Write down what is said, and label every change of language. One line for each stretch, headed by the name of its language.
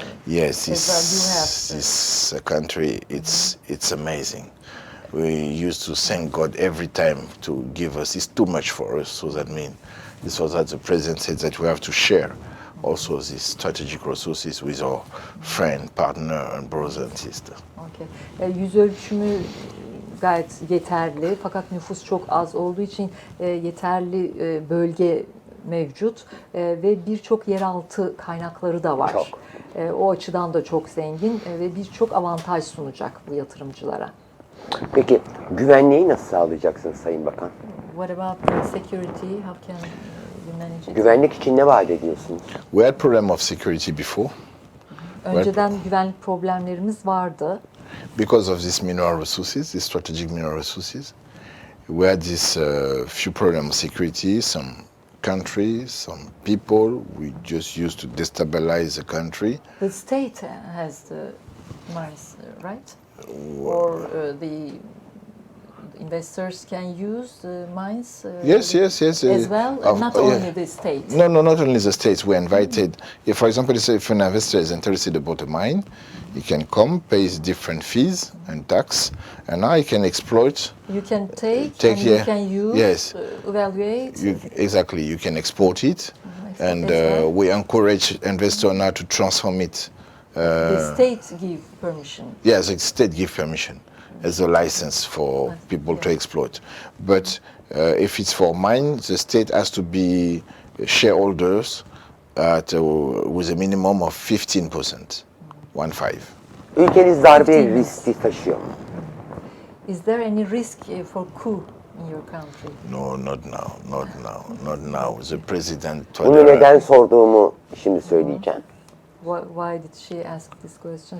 English: yes, this country, it's amazing. We used to thank God every time to give us. It's too much for us. So that means this was that the president said that we have to share also these strategic resources with our friend, partner, and brothers and sisters. Okay.
Turkish: Yüz ölçümü gayet yeterli fakat nüfus çok az olduğu için yeterli bölge mevcut ve birçok yeraltı kaynakları da var. Çok. O açıdan da çok zengin ve birçok avantaj sunacak bu yatırımcılara. Peki güvenliği nasıl sağlayacaksınız Sayın Bakan?
English: What about the security? How can you manage it?
Turkish: Güvenlik için ne vaat ediyorsunuz?
English: We had problem of security before.
Turkish: Önceden güvenlik problemlerimiz vardı.
English: Because of these mineral resources, these strategic mineral resources, we had this few problems of security. Some countries, some people, we just used to destabilize the country. The state has the mines, right? Or the investors can use the mines Yes. as well, not only the state. No, not only the states. We invited, if, for example, if an investor is interested about a mine, he can come, pays different fees and tax, and now he can exploit. You can take and yeah. you can use, Yes. Evaluate. Exactly, you can export it, and we encourage investor now to transform it. The state give permission. Yes, the state give permission as a license for people to exploit. But if it's for mine, the state has to be shareholders with a minimum of 15%. 15.
Turkish: Ülkeniz darbe riski taşıyor mu?
English: Is there any risk for coup in your country? No, not now. The president.
Turkish: Bunu neden sorduğumu şimdi söyleyeceğim.
English: Why did she ask this question?